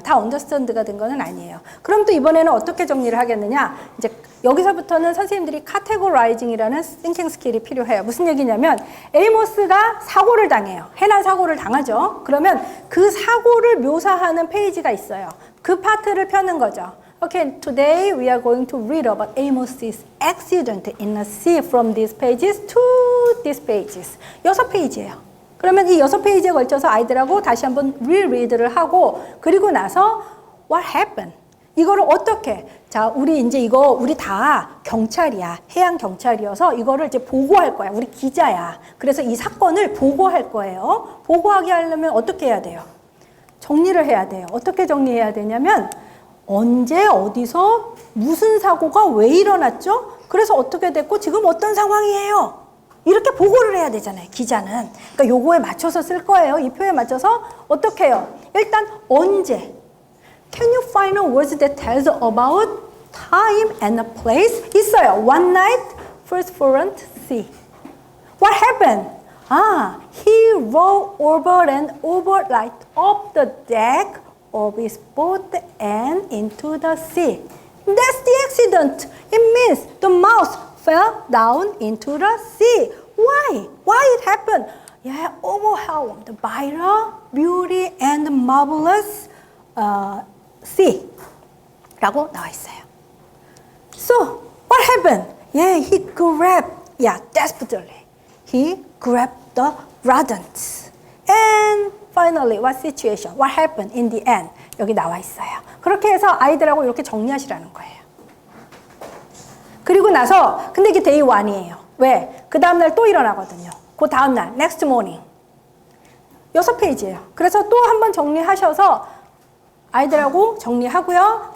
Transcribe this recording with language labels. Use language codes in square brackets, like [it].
[ko] 다 언더스탠드가 된 건 아니에요. 그럼 또 이번에는 어떻게 정리를 하겠느냐? 이제 여기서부터는 선생님들이 카테고라이징이라는 싱킹 스킬이 필요해요. 무슨 얘기냐면 에이모스가 사고를 당해요. 해난 사고를 당하죠. 그러면 그 사고를 묘사하는 페이지가 있어요. 그 파트를 펴는 거죠. [en] Okay, today we are going to read about Amos's accident in the sea from these pages to these pages. [ko] 6페이지예요. 그러면 이 6페이지에 걸쳐서 아이들하고 다시 한번 리리드를 하고 그리고 나서 [en] what happened? [ko] 이거를 어떻게? 자, 우리 이제 이거 우리 다 경찰이야. 해양 경찰이어서 이거를 이제 보고할 거야. 우리 기자야. 그래서 이 사건을 보고할 거예요. 보고하게 하려면 어떻게 해야 돼요? 정리를 해야 돼요. 어떻게 정리해야 되냐면 언제 어디서 무슨 사고가 왜 일어났죠? 그래서 어떻게 됐고 지금 어떤 상황이에요? 이렇게 보고를 해야 되잖아요, 기자는. 그러니까 요거에 맞춰서 쓸 거예요. 이 표에 맞춰서 어떻게 해요? 일단 언제? [en] Can you find words that tells about time and a place? [ko] 있어요. [en] One night, first foreign sea. What happened? He rowed over and over like off the deck of his boat and into the sea. That's the accident. It means the mouse fell down into the sea. Why? Why it happened? Yeah, overwhelmed by the beauty and marvelous sea. [ko] 라고 나와 있어요. [en] So, what happened? Yeah, he grabbed, desperately. He grabbed the rodents. And finally, what situation? What happened in the end? [ko] 여기 나와 있어요. 그렇게 해서 아이들하고 이렇게 정리하시라는 거예요. 그리고 나서 근데 이게 데이 1이에요. 왜? 그 다음날 또 일어나거든요. 그 다음날 [en] next morning [ko] 6페이지예요. 그래서 또 한번 정리하셔서 아이들하고 정리하고요.